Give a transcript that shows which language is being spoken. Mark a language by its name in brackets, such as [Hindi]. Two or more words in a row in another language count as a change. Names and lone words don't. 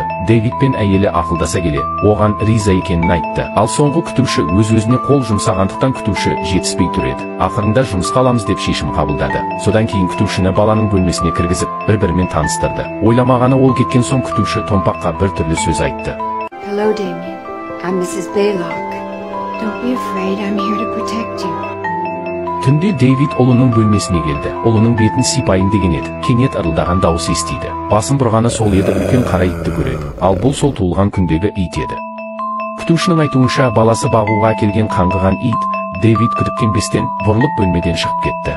[Kazakh] Дэвид пен әйелі ақылдаса келе, оған риза екенін айтты. Ал соңғы күтуші өз-өзіне қол жұмсағандықтан күтуші жетіспей тұр еді. Ақырында жұмысқа аламыз деп шешім қабылдады. Содан кейін күтушіні баланың бөлмесіне кіргізіп, бір-бірімен таныстырды. Ойламағаны ол кеткен соң күтуші Томпаққа бір түрлі сөз айтты. [English] Hello, Damien. I'm Mrs. Baylock. Don't be afraid, I'm here to protect you. [Kazakh] Түнде Дэвид ұлының бөлмесіне келді. Ұлының бетін сипайын деген еді. Кенет ырылдаған дауыс естиді. Басын бұрғаны сол еді, үлкен қара итті көреді. Ал бұл сол туылған күндегі ит еді. Күтушінің айтуынша баласы бағуға келген қаңғыған ит, Дэвид күдіктенбестен бұрылып бөлмеден шығып кетті.